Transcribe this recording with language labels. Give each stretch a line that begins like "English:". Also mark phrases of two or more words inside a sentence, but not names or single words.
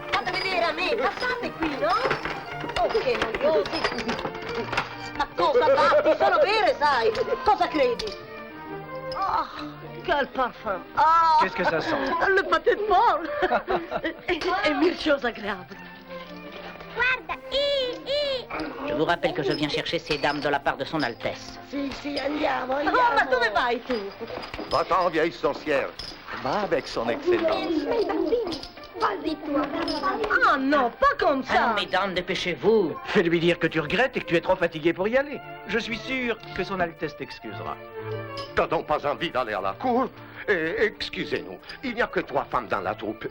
Italian: Fate vedere a me, passate qui, no? Oh, che noiosi! Ma cosa batti? Sono vere, sai! Cosa credi? Oh,
French: quel parfum!
Italian: Oh,
French: Qu'est-ce que ça sent? le pâté de porc! Et mille choses agréables.
Italian: Guarda,
French: Je vous rappelle que je viens chercher ces dames de la part de son Altesse.
Italian: Sì, andiamo, Oh, ma dove vai tu?
French: Va-t'en, vieille sorcière. Va avec son excellence. Vas-y, toi. Ah non, pas comme ça. Allons, mesdames, dépêchez-vous. Fais-lui dire que tu regrettes et que tu es trop fatigué pour y aller. Je suis sûr que son Altesse t'excusera. T'as donc pas envie d'aller à la cour? Excusez-nous, il n'y a que 3 femmes dans la troupe.